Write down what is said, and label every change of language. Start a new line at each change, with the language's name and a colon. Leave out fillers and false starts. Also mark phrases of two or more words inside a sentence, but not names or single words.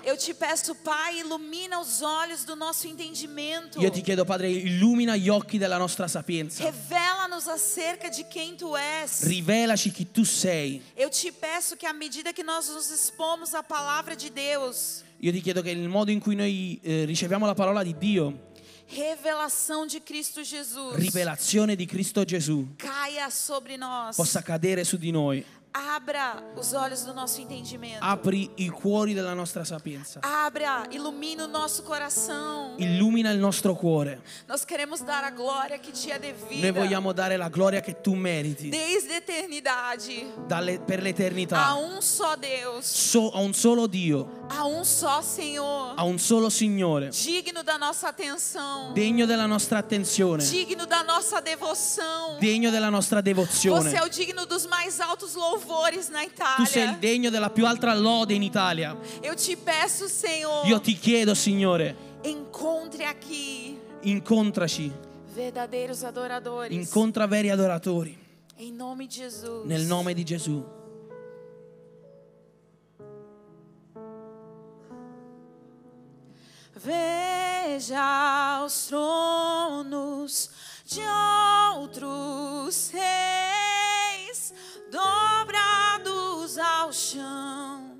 Portuguese: Eu te peço, Pai, ilumina os olhos do nosso entendimento.
Italian: Io ti chiedo, Padre, illumina gli occhi della nostra sapienza.
Portuguese: Revela-nos acerca de quem tu és.
Italian: Rivelaci chi tu sei.
Portuguese: Eu te peço que à medida que nós nos expomos à palavra de Deus,
Italian: Io ti chiedo che il modo in cui noi riceviamo la parola di Dio,
Portuguese: revelação de Cristo Jesus,
Italian: rivelazione di Cristo Gesù,
Portuguese: caia sobre nós.
Italian: possa cadere su di noi.
Portuguese: Abra os olhos do nosso entendimento.
Italian: Apri i cuori della nostra sapienza.
Portuguese: Abra, ilumina o nosso coração.
Italian: Illumina il nostro cuore.
Portuguese: Nós queremos dar a glória que te é
Italian: Noi
Portuguese: devida.
Italian: vogliamo dare la gloria che tu meriti
Portuguese: Desde a eternidade,
Italian: per
Portuguese: a
Italian: l'eternità.
Portuguese: só Deus,
Italian: A un solo Dio,
Portuguese: a só Senhor,
Italian: a un solo Signore,
Portuguese: digno da nossa atenção,
Italian: degno della nostra attenzione,
Portuguese: digno da nossa devoção.
Italian: degno della nostra
Portuguese: Você
Italian: devozione.
Portuguese: é o digno dos mais altos louvores na
Italian: Tu sei il
Portuguese: Itália.
Italian: degno della più alta lode in Italia.
Portuguese: Eu te peço, Senhor,
Italian: Io ti chiedo, Signore,
Portuguese: encontre aqui
Italian: incontraci,
Portuguese: verdadeiros adoradores.
Italian: incontra veri adoratori,
Portuguese: Em nome de Jesus.
Italian: nel nome di Gesù.
Portuguese: Veja os tronos de outros reis dobrados ao chão.